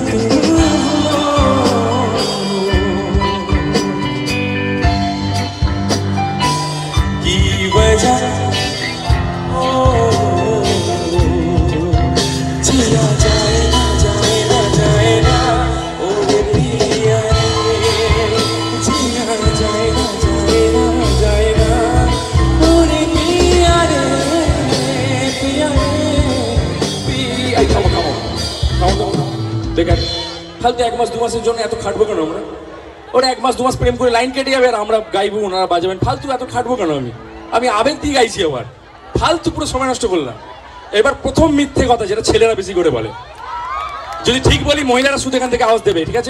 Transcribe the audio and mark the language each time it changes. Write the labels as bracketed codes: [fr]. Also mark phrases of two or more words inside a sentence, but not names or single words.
[hi] की वजह जिया जाए ना जाए ना जाए ना ओरे पिया जिया जाए ना जाए ना जाए ना ओरे पिया रे पिया [bn] দেখেন ফালতু 1 মাস 2 মাসের জন্য এত খাটবো কেন আমরা? ওরা 1 মাস 2 মাস প্রেম করে লাইন কেটে যাবে আর আমরা গাইবো, ওনারা বাজাবেন। ফালতু এত খাটবো কেন? আমি আবেগ দিয়ে গাইছি, আবার ফালতু পুরো সময় নষ্ট করলাম। এবার প্রথম মিথ্যে কথা যেটা ছেলেরা বেশি করে বলে, যদি ঠিক বলি মহিলারা শুধু এখান থেকে আওয়াজ দেবে, ঠিক আছে?